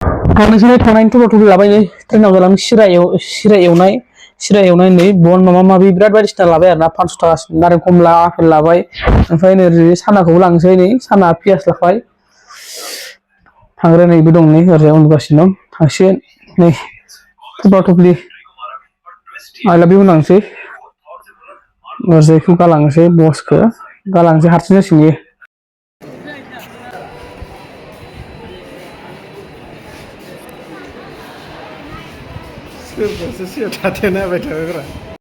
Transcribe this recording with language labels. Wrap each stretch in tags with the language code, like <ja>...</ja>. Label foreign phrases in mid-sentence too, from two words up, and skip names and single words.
<brx>थांनोसै थांनायनि टमेट' लाबाय नै ट्रेनाव जालां सिरा एवनाय नै बन माबा माबि बिराद बायदिसिना लाबाय आरोना 500 थाखा नारें खमला आपेल लाबाय ओमफ्राय नै ओरै सानाखौबो लांसै नै साना पियास लाबाय थांग्रा नैबो दं नै ओरै उन्दुगासिनो दं थांसिगोन नै थफ्ला थफ्लि</brx> <en>I love you</en> <brx>लांसै ओरैजायखौ गालांसै बसखौ गालांसै हारसिं जासिगोन इयो सोरबासो सिगां थाथेना होबाय थाग्रा</brx>